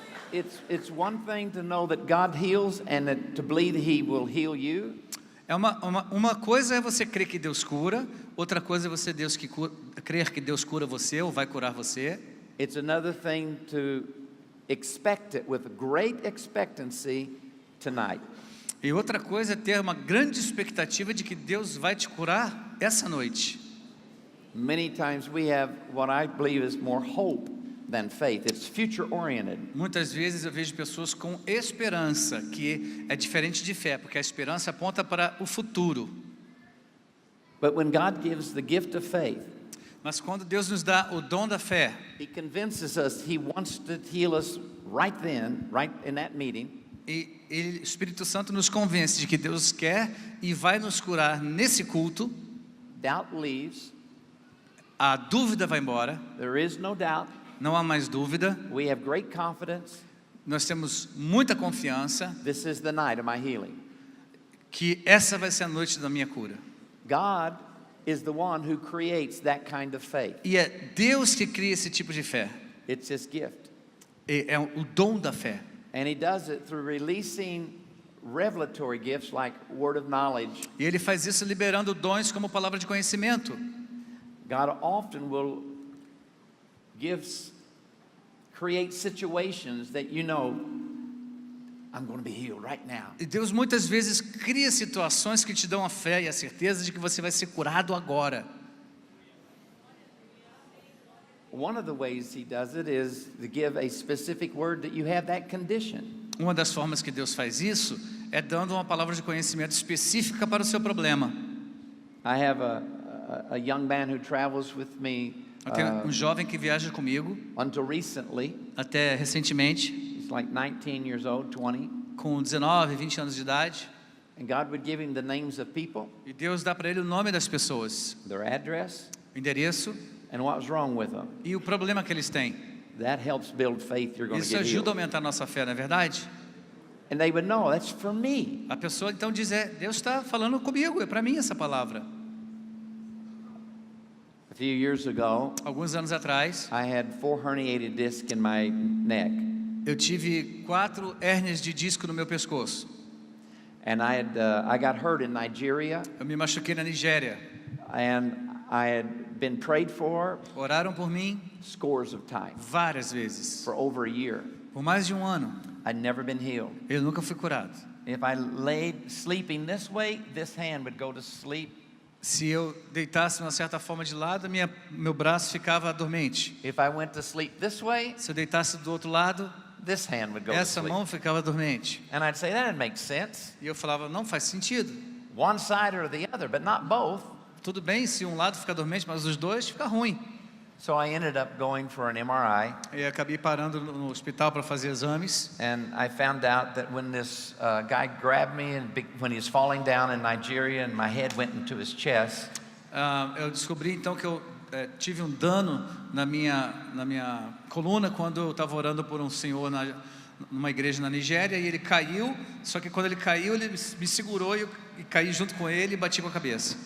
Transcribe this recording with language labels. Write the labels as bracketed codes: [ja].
[en] It's one thing to know that God heals and that to believe that He will heal you. [pt] Uma coisa é você crer que Deus cura, outra coisa é você crer que Deus cura você ou vai curar você. [en] It's another thing to expect it with great expectancy tonight. [pt] E outra coisa é ter uma grande expectativa de que Deus vai te curar essa noite. [en] Many times we have what I believe is more hope than faith. It's future oriented. [pt] Muitas vezes eu vejo pessoas com esperança, que é diferente de fé, porque a esperança aponta para o futuro. [en] But when God gives the gift of faith, [pt] Mas quando Deus nos dá o dom da fé, [en] He convinces us He wants to heal us right then, right in that meeting. [pt] o Espírito Santo nos convence de que Deus quer e vai nos curar nesse culto. [en] Doubt leaves. [pt] A dúvida vai embora, [en] There is no doubt. [pt] não há mais dúvida. [en] We have great confidence. [pt] Nós temos muita confiança [en] This is the night of my healing. [pt] que essa vai ser a noite da minha cura. [en] God is the one who creates that kind of faith. [pt] E é Deus que cria esse tipo de fé. [en] It's His gift. [pt] É o dom da fé. [en] And He does it through releasing revelatory gifts like word of knowledge. [pt] E Ele faz isso liberando dons como palavra de conhecimento. [en] God often will create situations that you know, I'm going to be healed right now. [pt] E Deus muitas vezes cria situações que te dão a fé e a certeza de que você vai ser curado agora. [en] One of the ways He does it is to give a specific word that you have that condition. [pt] Uma das formas que Deus faz isso é dando uma palavra de conhecimento específica para o seu problema. [en] I have a young man who travels with me. [pt] Eu tenho jovem que viaja comigo, [en] Until recently, [pt] até recentemente, [en] he's like 19 years old, 20, [pt] com 19, 20 anos de idade, [en] and God would give him the names of people, [pt] e Deus dá para ele o nome das pessoas, [en] their address, [pt] o endereço [en] and what was wrong with them. [pt] e o problema que eles têm. [en] That helps build faith you're going to [pt] Isso [en] get [pt] ajuda a [en] healed. [pt] aumentar a nossa fé, não é verdade? [en] And they would know, that's for me. [pt] A pessoa então diz, Deus está falando comigo, é para mim essa palavra. [en] A few years ago, [pt] Alguns anos atrás, [en] I had 4 herniated discs in my neck. [pt] eu tive 4 hérnias de disco no meu pescoço. [en] And I got hurt in Nigeria, [pt] Eu me machuquei na Nigéria. [en] and I had been prayed for [pt] Oraram por mim [en] scores of times [pt] várias vezes, [en] for over a year. [pt] por mais de um ano. [en] I'd never been healed. [pt] Eu nunca fui curado. [en] If I laid sleeping this way, this hand would go to sleep. [pt] Se eu deitasse de uma certa forma de lado, meu braço ficava dormente. [en] If I went to sleep this way, [pt] Se eu deitasse do outro lado, [en] this hand would go to [pt] essa [en] sleep. [pt] mão ficava dormente. [en] And I'd say, that doesn't make sense. [pt] E eu falava, não faz sentido. [en] One side or the other, but not both. [pt] Tudo bem se um lado fica dormente, mas os dois fica ruim. [en] So I ended up going for an MRI. [pt] E acabei parando no hospital para fazer exames. [en] And I found out that when this guy grabbed me and when he was falling down in Nigeria and my head went into his chest. [pt] Eu descobri então que eu tive um dano na minha coluna quando eu estava orando por um senhor numa igreja na Nigéria, e ele caiu. Só que quando ele caiu, ele me segurou e caí junto com ele e bati com a cabeça.